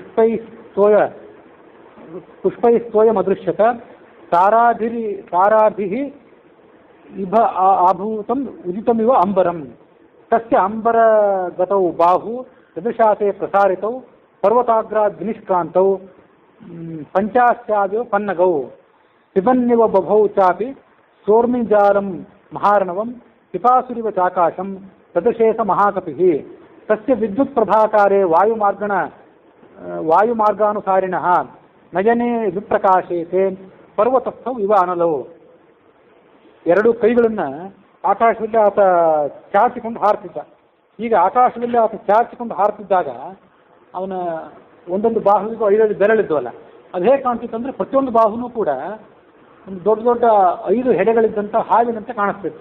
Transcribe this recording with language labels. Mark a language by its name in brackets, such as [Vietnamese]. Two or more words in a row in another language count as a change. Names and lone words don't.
[Sanskrit] ಪುಷ್ಪೈಸ್ತೋಯಮದೃಶ್ಯತ ತಾರಾಭಿಃ ಇಭ ಆಭೂತಂ ಉದಿತಮಿವ ಅಂಬರಂ ತಸ್ಯ ಅಂಬರಗತೌ ಬಾಹು ಸದೃಶಾತೆ ಪ್ರಸಾರಿತೌ ಪರ್ವತಾಗ್ರಾದ್ ವಿನಿಷ್ಕ್ರಾಂತೌ ಪಂಚಾಸ್ಯಾದಿವ ಪನ್ನಗೌ ಪಿಬನ್ನಿವ ಬಭೌ ಚಾಪಿ ಸೋರ್ಮಿಜಾಲಂ ಮಹಾರ್ಣವಂ ಪಿಪಾಸುರಿವ ಚಾಕಾಶಂ ತದಶೇಷ ಮಹಾಕಪಿಃ ತಸ್ಯ ವಿದ್ಯುತ್ ಪ್ರಭಾಕಾರೆ ವಾಯುಮಾರ್ಗಾನುಸಾರಿಣಃ ನಯನೆ ವಿಪ್ರಕಾಶೇತೆ ಪರ್ವತಸ್ಥೌ ಇವ ಅನಲೌ. [Kannada] ಎರಡು ಕೈಗಳನ್ನು ಆಕಾಶದಲ್ಲಿ ಆತ ಚಾಚಿಕೊಂಡು ಹಾರ್ತಿದ್ದ. ಈಗ ಆಕಾಶದಲ್ಲಿ ಆತ ಚಾಚಿಕೊಂಡು ಹಾರ್ತಿದ್ದಾಗ ಅವನ ಒಂದೊಂದು ಬಾಹುವಿಗೂ 5 ಬೆರಳಿದ್ವಲ್ಲ, ಅದು ಹೇಗೆ ಕಾಣ್ತಿತ್ತು ಅಂದರೆ ಪ್ರತಿಯೊಂದು ಬಾಹುನೂ ಕೂಡ ಒಂದು ದೊಡ್ಡ ದೊಡ್ಡ 5 ಹೆಡೆಗಳಿದ್ದಂಥ ಹಾವಿನಂತೆ ಕಾಣಿಸ್ತಿತ್ತು.